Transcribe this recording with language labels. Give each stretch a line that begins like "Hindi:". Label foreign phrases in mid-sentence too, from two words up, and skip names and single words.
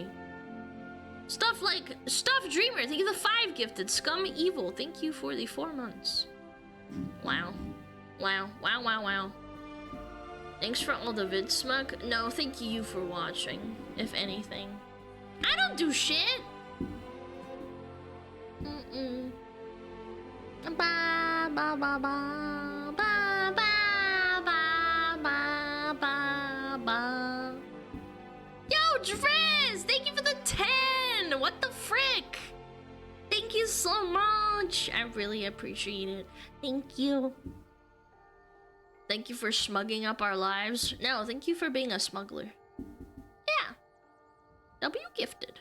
English: Stuff like Stuff Dreamer, thank you for the 5 gifted. Scum Evil, thank you for the 4 months. Wow. Wow, wow, wow, wow. Thanks for all the vids, Smug. No, thank you for watching, if anything. I don't do shit! Mm-mm. Ba ba ba ba ba ba ba ba ba ba. Yo, Driz! Thank you for the 10! What the frick? Thank you so much! I really appreciate it. Thank you. Thank you for smugging up our lives. No, thank you for being a smuggler. Yeah. W gifted.